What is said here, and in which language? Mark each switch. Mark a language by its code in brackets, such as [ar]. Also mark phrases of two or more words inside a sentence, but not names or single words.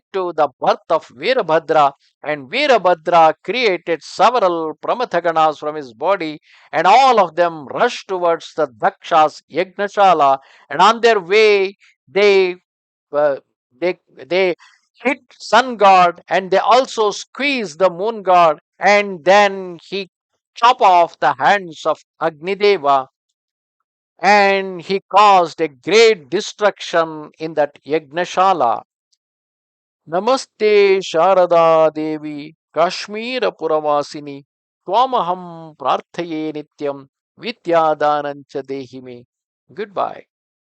[en] to the birth of Veerabhadra, and Veerabhadra created several Pramathaganas from his body, and all of them rushed towards the Daksha's Yagnashala, and on their way they uh, they hit sun god and they also squeeze the moon god, and then he chop off the hands of Agnideva, and he caused a great destruction in that Yagnashala. [sa] ನಮಸ್ತೆ ಶಾರದಾ ದೇವಿ ಕಾಶ್ಮೀರಪುರವಾಸಿನಿ ತ್ವಾಮಹಂ ಪ್ರಾರ್ಥಯೇ ನಿತ್ಯಂ ವಿದ್ಯಾದಾನಂಚ ದೇಹಿ ಮೇ. [en] good bye.